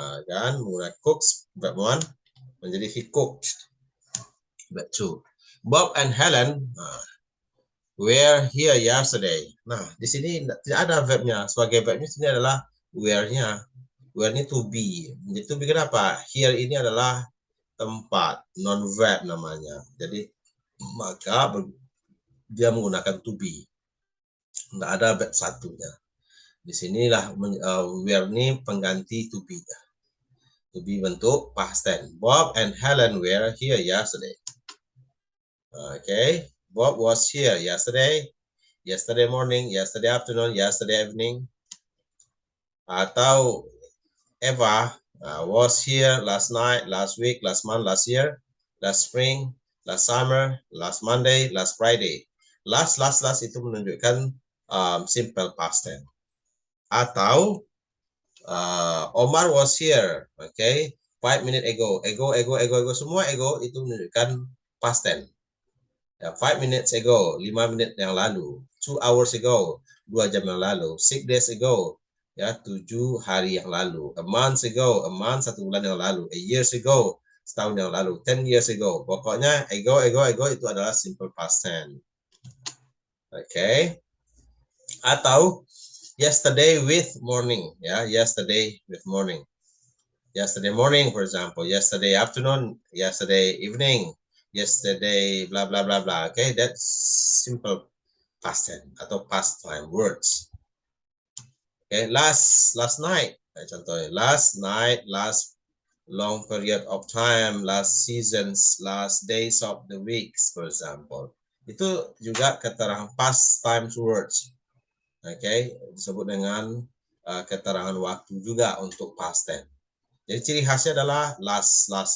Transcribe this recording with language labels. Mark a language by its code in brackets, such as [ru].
[id] Kan, mulai [en] cooks verb one menjadi he cooked verb two. Bob and Helen were here yesterday. [id] Nah, di sini tidak ada verbnya. Sebagai verbnya sini adalah were-nya. Were ini to be. Jadi to be kenapa? Here ini adalah tempat, non verb namanya. Jadi maka dia menggunakan to be. Nggak ada verb satunya. Di sinilah were ini pengganti to be. To be bentuk past tense. [en] Bob and Helen were here yesterday. Okay, Bob was here yesterday, yesterday morning, yesterday afternoon, yesterday evening. Atau Eva was here last night, last week, last month, last year, last spring, last summer, last Monday, last Friday. [id] Last itu menunjukkan simple past tense. [en] Atau Omar was here, okay, 5 minutes ago. [id] Ego, semua ego itu menunjukkan past tense. [en] 5 minutes ago, [id] 5 menit yang lalu. [en] 2 hours ago, [id] 2 jam yang lalu. [en] 6 days ago, [id] ya 7 hari yang lalu. [en] A month ago, [id] 1 bulan yang lalu. [en] A years ago, [id] setahun yang lalu. [en] 10 years ago. [id] Pokoknya ego itu adalah simple past tense. [en] Okay. [id] Atau [en] yesterday with morning, ya, yesterday with morning. Yesterday morning, for example, yesterday afternoon, yesterday evening, yesterday blah blah blah blah. Okay, that's simple past tense [id] atau [en] past time words. Okay, last night, contohnya last night, last long period of time, last seasons, last days of the weeks, for example. [id] Itu juga keterangan past time words. Okay, disebut dengan keterangan waktu juga untuk past tense. Jadi ciri khasnya adalah last.